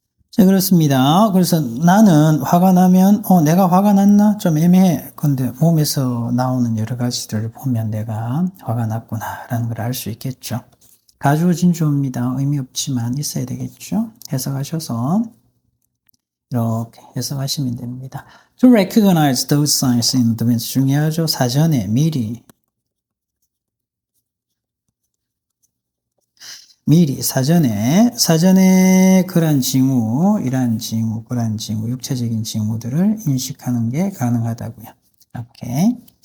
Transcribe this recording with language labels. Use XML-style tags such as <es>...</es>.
<ko>자, 그렇습니다. 그래서 나는 화가 나면, 내가 화가 났나? 좀 애매해. 근데 몸에서 나오는 여러 가지들을 보면 내가 화가 났구나라는 걸 알 수 있겠죠. 가주어 진주어입니다. 의미 없지만 있어야 되겠죠. 해석하셔서 이렇게 해석하시면 됩니다.</ko> <en>To recognize those signs in advance</en> <ko>중요하죠. 사전에 미리 사전에 그런 징후, 이러한 징후, 그러한 징후, 육체적인 징후들을 인식하는 게 가능하다고요. 오케이.</ko>